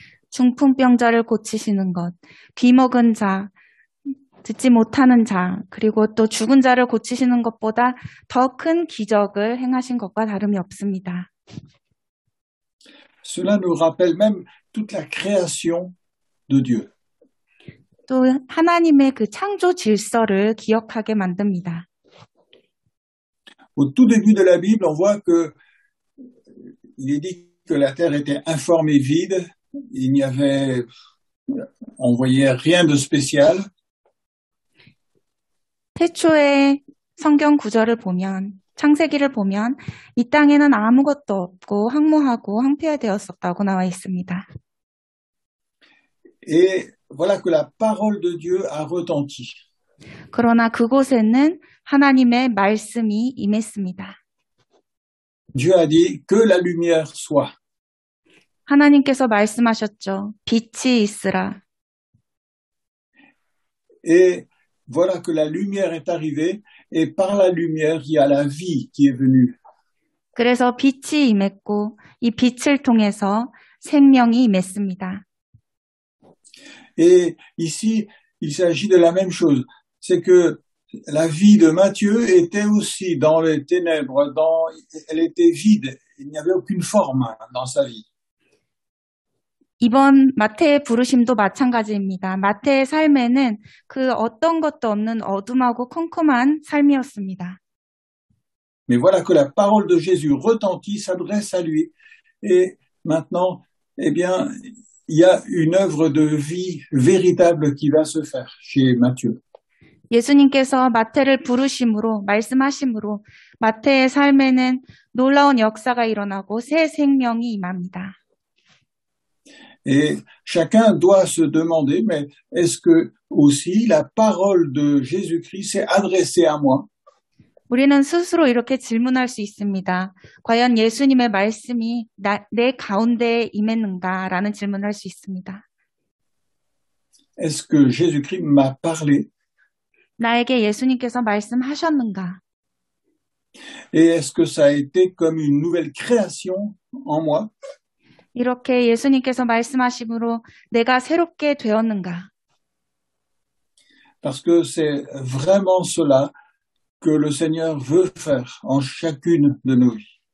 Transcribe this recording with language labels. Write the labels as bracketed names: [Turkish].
[Korean] 중풍병자를 고치시는 것, 귀먹은 자, 듣지 못하는 자, 그리고 또 죽은 자를 고치시는 것보다 더 큰 기적을 행하신 것과 다름이 없습니다. [French] Cela nous rappelle même toute la création de Dieu. [Korean] 또 하나님의 그 창조 질서를 기억하게 만듭니다. [French] Au tout début de la Bible, on voit que il est dit que la terre était informe et vide. Il n'y avait, on voyait rien de spécial. [Korean] 태초의 성경 구절을 보면, 창세기를 보면 이 땅에는 아무것도 없고 황무하고 황폐되었었다고 나와 있습니다. [French] Et voilà que la parole de Dieu a retenti. [Korean] 그러나 그곳에는 하나님의 말씀이 임했습니다. [French] Dieu a dit que la lumière soit. [Korean] 하나님께서 말씀하셨죠. 빛이 있으라. [French] Et voilà que la lumière est arrivée et par la lumière, il y a la vie qui est venue. [Korean] 그래서 빛이 임했고 이 빛을 통해서 생명이 임했습니다. [French] Et ici, il s'agit de la même chose. C'est que la vie de Matthieu était aussi dans les ténèbres, elle était vide. Il n'y avait aucune forme dans sa vie. [Korean] 이번 마태의 부르심도 마찬가지입니다. 마태의 삶에는 그 어떤 것도 없는 어둠하고 컴컴한 삶이었습니다. [French] Mais voilà que la parole de Jésus retentit, s'adresse à lui. Et maintenant, eh bien, il y a une œuvre de vie véritable qui va se faire chez Matthieu. [Korean] 예수님께서 마태를 부르심으로 말씀하심으로 마태의 삶에는 놀라운 역사가 일어나고 새 생명이 임합니다. [French] Et chacun doit se demander, mais est-ce que aussi la parole de Jésus-Christ s'est adressée à moi? [Korean] 우리는 스스로 이렇게 질문할 수 있습니다. 과연 예수님의 말씀이 내 가운데에 임했는가라는 질문을 할 수 있습니다. [French] Est-ce que Jésus-Christ m'a parlé? [Korean] 나에게 예수님께서 말씀하셨는가? [French] Et est-ce que ça a été comme une nouvelle création en moi? [Korean] 이렇게 예수님께서 말씀하심으로 내가 새롭게 되었는가? [French] Parce que c'est vraiment cela que le Seigneur veut faire en chacune de nos vies.